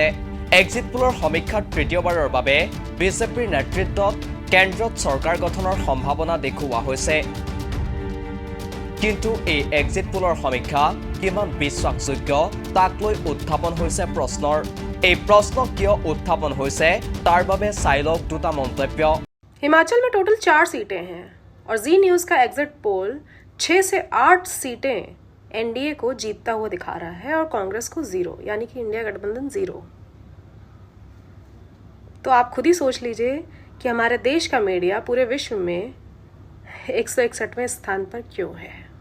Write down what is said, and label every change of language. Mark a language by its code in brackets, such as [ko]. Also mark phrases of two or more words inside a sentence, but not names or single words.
[en] exit pollৰ [as] সমীক্ষাত তৃতীয়বাৰৰ বাবে বিজেপিৰ নেতৃত্বত কেন্দ্ৰত চৰকাৰ গঠনৰ সম্ভাৱনা দেখুওৱা হৈছে। কিন্তু এই [en] exit pollৰ [as] সমীক্ষা কিমান বিশ্বাসযোগ্য তাক লৈ উত্থাপন হৈছে প্ৰশ্নৰ। এই প্ৰশ্ন কিয় উত্থাপন হৈছে তাৰ বাবে চাই লওক দুটা মন্তব্য। [hi] हिमाचल में टोटल 4 सीटें हैं और जी न्यूज़ का [en] exit poll [hi] 6 से 8 सीटें एनडीए को जीतता हुआ दिखा रहा है और कांग्रेस को 0, यानी कि इंडिया गठबंधन 0। तो आप खुद ही सोच लीजिए कि हमारे देश का मीडिया पूरे विश्व में 161वें स्थान पर क्यों है।